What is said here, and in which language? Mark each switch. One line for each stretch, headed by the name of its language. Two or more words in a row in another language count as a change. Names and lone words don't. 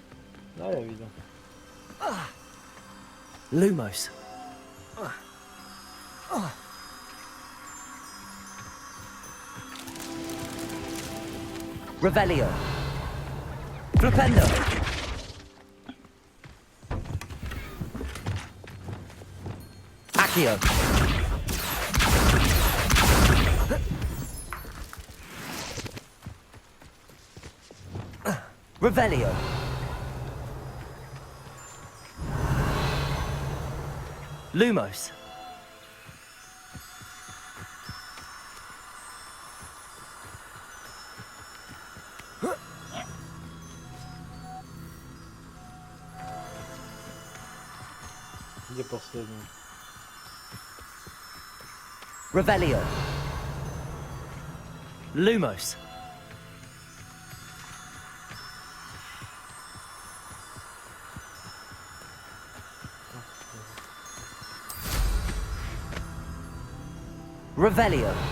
Russian: Да, я видел. Lumos. Revelio. Flipendo. Accio. Revelio. Lumos. Где последний? Revelio. Lumos. Revelio.